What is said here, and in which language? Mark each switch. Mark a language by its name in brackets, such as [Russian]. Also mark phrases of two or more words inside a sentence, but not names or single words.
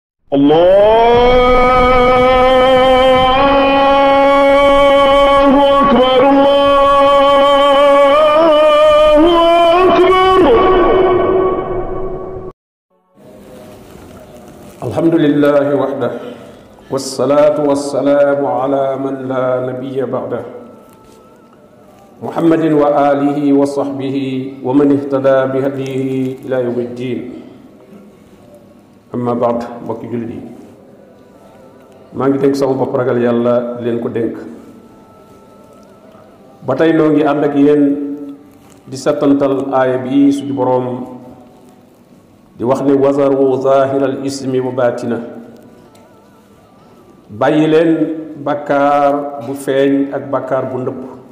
[Arabic] الله أكبر، الله أكبر. الحمد لله وحده، والصلاة والسلام على من لا نبي بعده، محمد وآله وصحبه ومن اهتدى بهديه إلى يوم الدين. أما بعد, [Wolof] mbokki jullit yi, maa ngi dénk sama bopp ragal yàlla leen ko dénk. ba tey noo ngi ànd ak yéen di settantal aaya bi suñu boroom di wax ne [Arabic] وذروا ظاهر الإثم وباطنه, [Wolof] bàyyi leen bàkkaar bu feeñ ak bàkkaar bu ndëpp.